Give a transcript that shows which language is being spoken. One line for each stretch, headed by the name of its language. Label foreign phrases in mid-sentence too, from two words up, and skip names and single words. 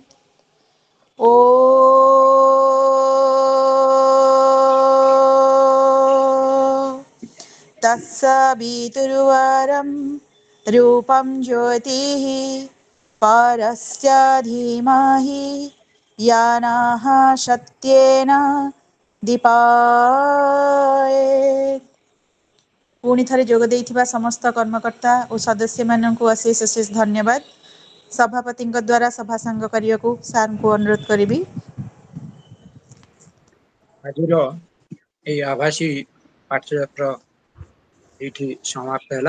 Sanskrit: ॐ तत्सवितुर्वरं रूपं ज्योतिः परस्य धीमहि यानः सत्येन दीपायेत्।
Odia: पुଣି ଥରେ ଯୋଗ ଦେଇଥିବା ସମସ୍ତ କର୍ମକର୍ତ୍ତା ଓ ସଦସ୍ୟମାନଙ୍କୁ ଅଶେଷ ଅଶେଷ ଧନ୍ୟବାଦ। ସଭାପତିଙ୍କ ଦ୍ୱାରା ସଭା ସାଙ୍ଗ କରିବାକୁ ସାରଙ୍କୁ ଅନୁରୋଧ କରିବି। ଆଜିର ଏଇ ଆଭାସୀ ପାଠଚକ୍ର ଏଇଠି ସମାପ୍ତ ହେଲା।